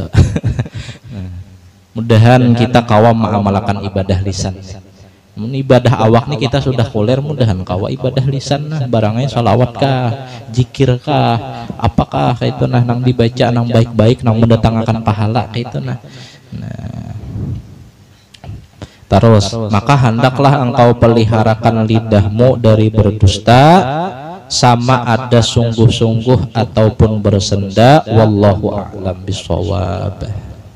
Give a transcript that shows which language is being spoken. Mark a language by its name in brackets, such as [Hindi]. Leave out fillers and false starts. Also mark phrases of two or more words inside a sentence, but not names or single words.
[Banjar] Mudahan kita kawam mengamalkan ibadah lisan. Ibadah awak nih kita sudah kuler, mudahan kawa ibadah lisan nah barangnya salawat kah, zikir kah, apakah itu nah nang dibaca nang baik-baik nang mendatangkan pahala itu nah. [Indonesian] Terus maka hendaklah engkau peliharakan lidahmu dari berdusta, sama ada sungguh-sungguh ataupun bersenda. [Arabic] والله أعلم بالصواب.